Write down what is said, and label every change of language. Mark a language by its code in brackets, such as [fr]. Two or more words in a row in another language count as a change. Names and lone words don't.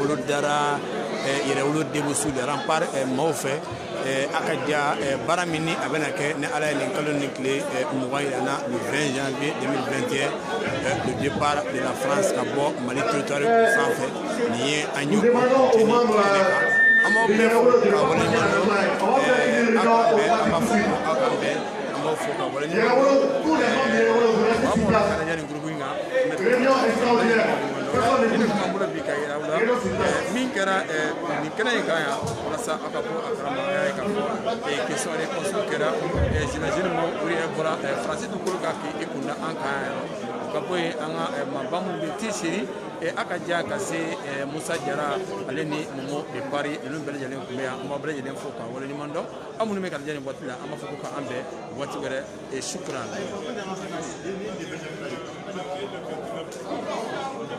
[bm] bolo dara yɛrɛwolo debusu de rempart maaw fɛ a ka diya baara min ni a bɛna kɛ ni ala ye nin kalo ni tile 20 yira na [fr] le 20 janvier 2021 le départ de la France [bm] ka bɔ Mali territoire sanfɛ nin ye an y'o an b'aw bɛɛ fo ka waleɲuman dɔn an b'a fɔ aw ka bɛn an b'aw fo ka waleɲuman min kɛra nin kɛnɛ in kan yan walasa aw ka bɔ a kalama a y'a ye k'a fɔ [fr] question réponse [bm] kɛra j'imagine mo o de bɔra faransi dugukolo kan k'i kunda an kan yan o ka bɔ yen an ka maaba minnu bɛ ti seri a ka diya ka se Musa Jara ale ni Momo de Paris ninnu bɛɛ lajɛlen tun bɛ yan an b'a bɛɛ lajɛlen fo ka waleɲuman dɔn aw minnu bɛ ka lajɛ nin waati la an b'a fɔ ko k'an bɛn waati wɛrɛ shukran.